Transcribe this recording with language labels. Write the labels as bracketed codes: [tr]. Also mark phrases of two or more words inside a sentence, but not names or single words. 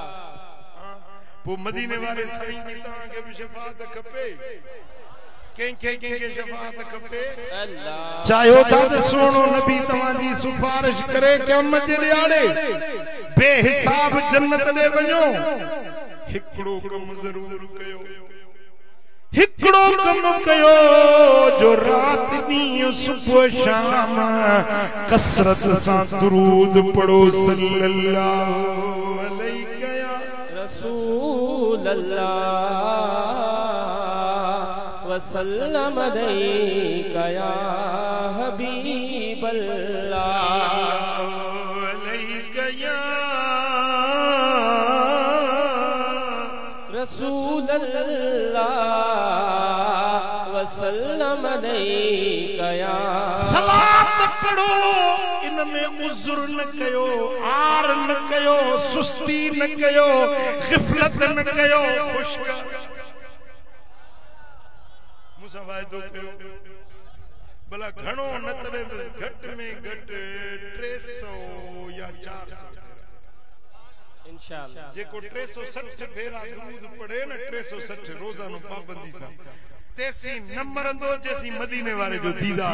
[sd] वो मदीने वाले साईं की तव्हांखे भी शफाअत खपे कंहिंखे शफाअत खपे अल्लाह चाहियो था त सोनो नबी तव्हांजी सिफारिश करे क़यामत जे ॾियारे बेहिसाब जन्नत ॾे वञो। हिकिड़ो कम ज़रूर कयो हिकिड़ो कम कयो जो रात ॾींहुं सुबुह शाम कसरत सां दुरूद पढ़ो [ar] صلى الله عليه رسول الله وسلم عليك يا حبيب الله عليك يا رسول الله وسلم عليك يا. [sd] सलात पढ़ो इनमें उज़्र न कयो आर न कयो सुस्ती न कयो ग़िफ़लत न कयो खुश्क मूंसां वाइदो कयो भला घणो न तरे घट में घट 300 या 400 इंशाअल्लाह जेको 360 भेरा दुरूद पढ़े न 360 रोज़ानो पाबंदी सां तेसी न मरंदो जेसी मदीने वारे जो दीदार।